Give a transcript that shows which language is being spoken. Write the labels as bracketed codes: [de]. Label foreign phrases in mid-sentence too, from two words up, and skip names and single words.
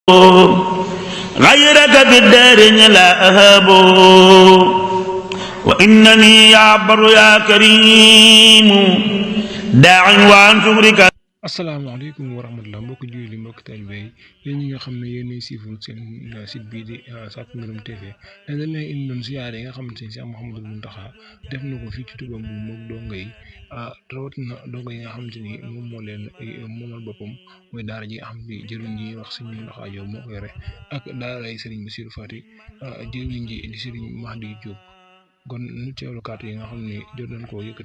[ar] غيرك في الدارين لا أهاب وإنني يا بر يا كريم داع وعن شكرك. السلام عليكم ورحمة الله [wo] mbokki jullit yi mbokki taalibe yi yéen ñi nga xam ne yéenay siiful seen site bii di Sakku Ngërëm TV dañ leen indi doon siyaare yi nga xamante ni Cheikh Mouhamadou Mountakha def na ko fii ci Touba Mboul moom dongo yi rawatina dongo yi nga xamante ni moom moo leen moomal boppam mooy daara ji nga xam ne jëriñ ji wax Sëriñ Mountakha Diop moo ko yore ak daara yi Serigne Bassirou Faty jëriñ ji di Serigne Mahdi Diop kon nu teewlu kàddu yi nga xam ne jot nañ koo yëkkati.